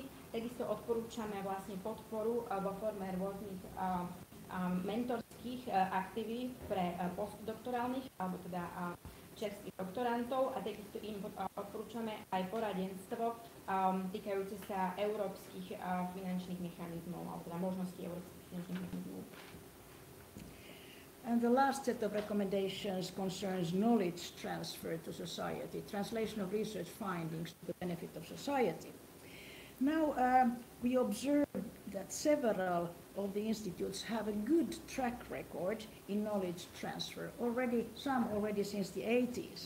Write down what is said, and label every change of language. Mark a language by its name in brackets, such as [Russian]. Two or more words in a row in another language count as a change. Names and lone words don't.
[Slovak] Takisto odporúčame vlastne podporu vo forme rôznych mentorských aktivít pre postdoktorálnych alebo teda čerstvých doktorantov a takisto im odporúčame aj poradenstvo týkajúce sa európskych finančných mechanizmov alebo teda možností európskych finančných mechanizmov. [English] And the last set of recommendations concerns knowledge transfer to society, translation of research findings to the benefit of society. Now, we observe that several of the institutes have a good track record in knowledge transfer, some already since the 80s.